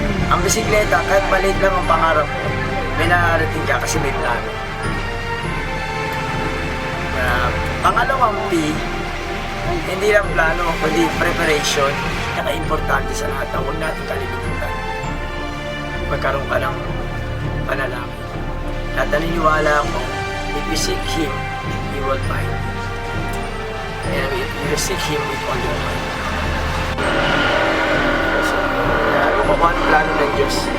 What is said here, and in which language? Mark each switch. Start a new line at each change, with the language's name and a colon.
Filipino: Ang bisikleta, kahit maliit lang ang pangarap mo, may nararating ka kasi may plano. Pangalawang P, hindi lang plano, kundi preparation. Naka-importante sa lahat na huwag natin kalilimutan. Magkaroon ka ng panalangin.
English: At naniniwala ako, if you seek Him, He will find you. And if you seek Him with all your heart.
Filipino: So, ano ko kung anong plano ng Diyos?